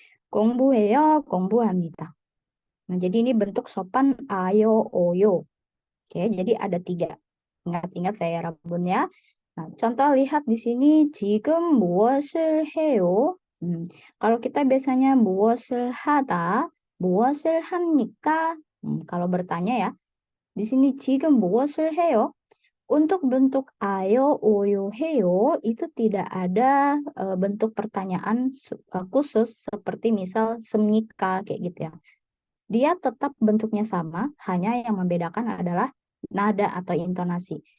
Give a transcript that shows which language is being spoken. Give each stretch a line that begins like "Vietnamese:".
Korean: 공부해요, 공부합니다.
Indonesian: Nah, jadi ini bentuk sopan ayo, oyo. Oke, jadi ada 3. Ingat-ingat ya, Rabun ya. Nah, contoh lihat di sini,
Korean: 지금 무엇을 해요?
Indonesian: Kalau kita biasanya
Korean: 무엇을 하다, 무엇을 합니까?
Indonesian: Kalau bertanya ya, di sini
Korean: 지금 무엇을 해요?
Indonesian: Untuk bentuk ayo, oyo, heyo itu tidak ada bentuk pertanyaan khusus seperti misal semnika kayak gitu ya. Dia tetap bentuknya sama, hanya yang membedakan adalah nada atau intonasi.